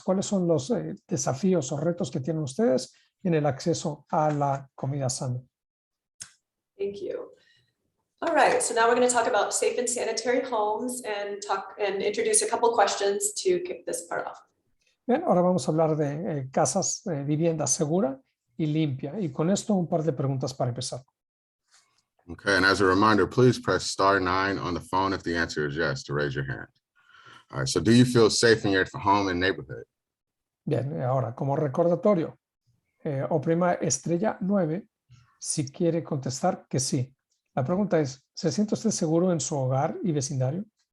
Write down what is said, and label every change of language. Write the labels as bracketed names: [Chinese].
[Spanish] ¿Cuáles son los desafíos o retos que tienen ustedes en el acceso a la comida sana? [English] Thank you. All right, so now we're going to talk about safe and sanitary homes and introduce a couple questions to kick this part off. [Spanish] Bien, ahora vamos a hablar de casas, vivienda segura y limpia. Y con esto un par de preguntas para empezar. [English] Okay, and as a reminder, please press *9 on the phone if the answer is yes to raise your hand. All right, so do you feel safe in your home and neighborhood? [Spanish] Bien, ahora como recordatorio, oprima estrella 9 si quiere contestar que sí. La pregunta es, ¿se siente usted seguro en su hogar y vecindario?